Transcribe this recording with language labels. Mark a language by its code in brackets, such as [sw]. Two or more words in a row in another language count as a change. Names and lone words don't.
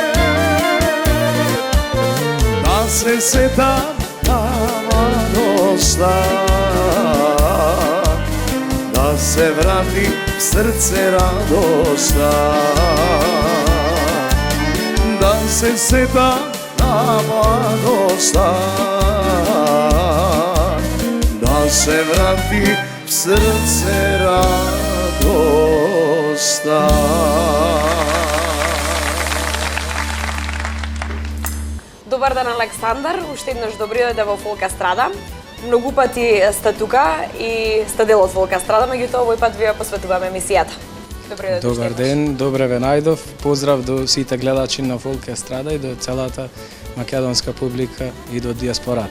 [mk] да се сета та младоста, да се врати срце радоста, да се сета та младоста, да се врати срце радоста. Добар ден, Александар. Уште еднаш добри дојде во Фолк Естрада. Многу пати сте тука и сте дел од Фолк Естрада, меѓутоа овој пат ви ја посветуваме емисијата. Добри дојде. Добар ден, добре ве најдов. Поздрав до сите гледачи на Фолк Естрада и до целата македонска публика и до диаспората.